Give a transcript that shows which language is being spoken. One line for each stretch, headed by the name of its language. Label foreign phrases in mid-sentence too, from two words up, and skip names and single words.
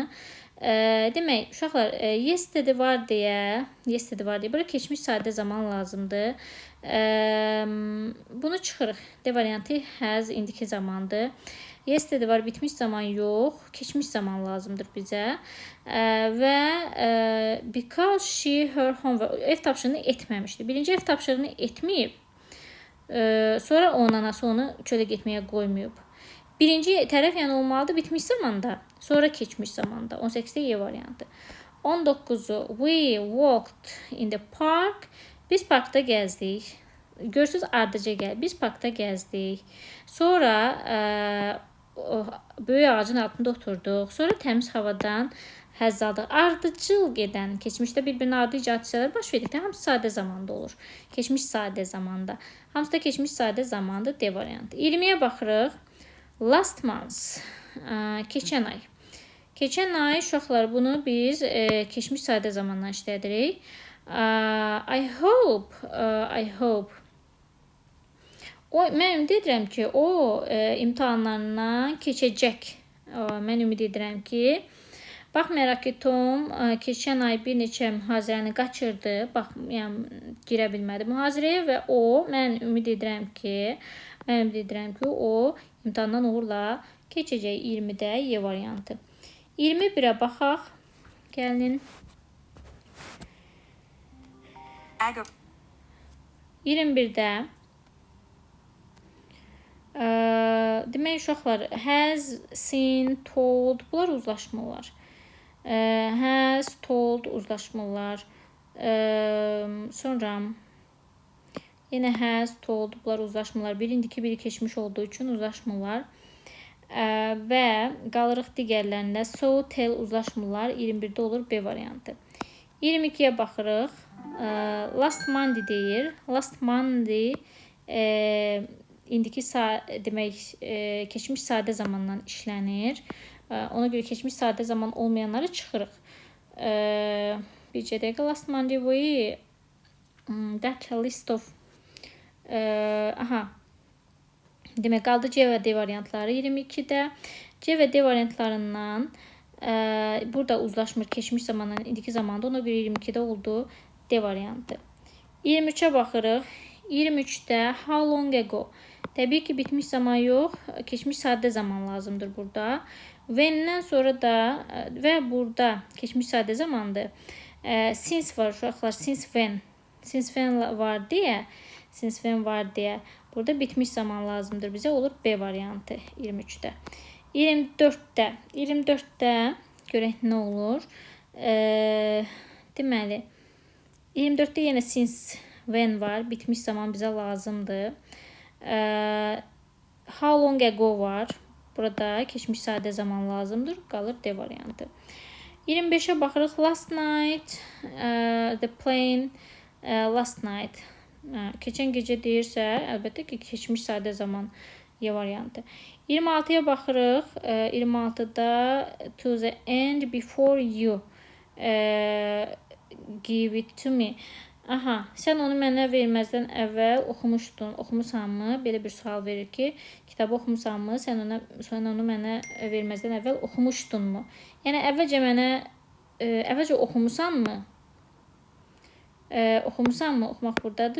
Azerbaijani: Demək, uşaqlar, yesterday var deyə, bura keçmiş sadə zaman lazımdır. Bunu çıxırıq. D variantı has, indiki zamandır. Yesterday var, bitmiş zaman yox, keçmiş zaman lazımdır bizə.
English: Və because she, her homework,
Azerbaijani: ev tapşırığını etməmişdi. Birinci ev tapşırığını etməyib, sonra onun anası onu çölə getməyə qoymayıb. Birinci tərəf yəni olmalıdır bitmiş zamanda, sonra keçmiş zamanda. 18-də Y variantı. 19-u
English: we walked in the park.
Azerbaijani: Biz parkda gəzdik. Görürsünüz, ardıca gəl. Biz parkda gəzdik. Sonra böyük ağacın altında oturduq. Sonra təmiz havadan həzz aldıq. Ardıcıl gedən, keçmişdə bir-birinin ardıcı hadisələr baş verdikdə hamısı sadə zamanda olur. Keçmiş sadə zamanda. Hamısı da keçmiş sadə zamanda D variantı. 20-yə baxırıq.
English: Last month,
Azerbaijani: keçən ay. Keçən ay uşaqlar bunu biz keçmiş sadə zamandan işlədirik.
English: I hope.
Azerbaijani: Mən ümid edirəm ki, o imtahanlarından keçəcək. Mən ümid edirəm ki, baxmayaraq ki, Tom keçən ay bir neçə mühazirəni qaçırdı. Yəni girə bilmədi mühazirəyə və mən ümid edirəm ki, o imtahandan uğurla keçəcək 20-də Y variantı. 21-ə baxaq. Gəlin. 21-də demək uşaqlar
English: has, seen, told
Azerbaijani: bunlar uzlaşmalar.
English: Has, told
Azerbaijani: uzlaşmalar. Sonra yenə
English: has, told
Azerbaijani: bunlar uzlaşmalar. Biri indiki, biri keçmiş olduğu üçün uzlaşmalar. Və qalırıq digərlərində
English: so, tell
Azerbaijani: uzlaşmalar 21-də olur B variantı. 22-yə baxırıq.
English: Last Monday
Azerbaijani: deyir.
English: Last Monday
Azerbaijani: indiki demək keçmiş sadə zamandan işlənir. Ona görə keçmiş sadə zaman olmayanları çıxırıq. Bircə dəqiqə
English: Last Monday
Azerbaijani: boyu
English: that list of
Azerbaijani: demək qaldı C və D variantları 22-də. C və D variantlarından burada uzlaşmır keçmiş zamanla indiki zamanda. Ona görə 22-də oldu D variantı. 23-ə baxırıq. 23-də
English: how long ago.
Azerbaijani: Təbii ki, bitmiş zaman yox, keçmiş sadə zaman lazımdır burada. When-dən sonra da və burada keçmiş sadə zamandır. Since var uşaqlar,
English: since when
Azerbaijani: var deyə. Burada bitmiş zaman lazımdır bizə, olur B variantı 23-də. 24-də görək nə olur. Deməli, 24-də yenə
English: since when
Azerbaijani: var, bitmiş zaman bizə lazımdır.
English: How long ago var.
Azerbaijani: Burada keçmiş sadə zaman lazımdır. Qalır D variantı. 25-ə baxırıq.
English: Last night, the plane, last night.
Azerbaijani: Keçən gecə deyirsə, əlbəttə ki, keçmiş sadə zaman Y variantı. 26-ya baxırıq.
English: 26-da to the end before you give it to me.
Azerbaijani: Sən onu mənə verməzdən əvvəl oxumusanmı? Belə bir sual verir ki, kitabı oxumusanmı? Sən onu mənə verməzdən əvvəl oxumuşdunmu? Yəni, əvvəlcə oxumusanmı? Oxumaq buradadır.